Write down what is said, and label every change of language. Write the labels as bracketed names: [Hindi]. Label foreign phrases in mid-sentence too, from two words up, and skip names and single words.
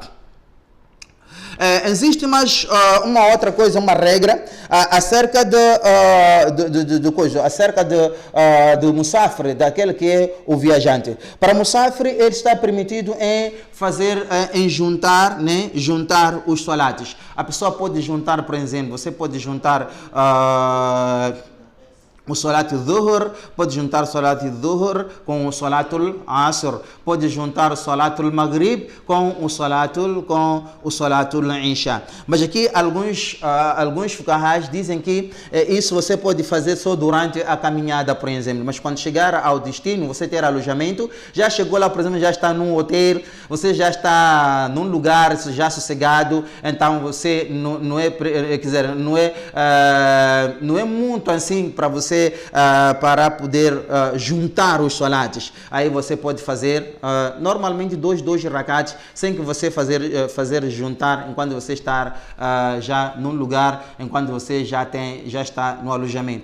[Portuguese] Existe mais uma outra coisa, uma regra acerca do musafir, daquele que é o viajante. Para musafir, ele está permitido em juntar os salates. A pessoa pode juntar, por exemplo, você pode juntar o [Arabic] صلاة الظهر, [Portuguese] pode juntar o [Arabic] صلاة الظهر [Portuguese] com o [Arabic] صلاة العصر, [Portuguese] pode juntar o [Arabic] صلاة المغرب [Portuguese] com o [Arabic] صلاة العشاء. [Portuguese] Mas aqui alguns fuqahas dizem que isso você pode fazer só durante a caminhada, por exemplo. Mas quando chegar ao destino, você ter alojamento, já chegou lá, por exemplo, já está num hotel, você já está num lugar já sossegado, então você não é muito assim para você você, para poder juntar os salates, aí você pode fazer normalmente dois rakats, sem que você fazer juntar enquanto você está já num lugar, enquanto você já está no alojamento.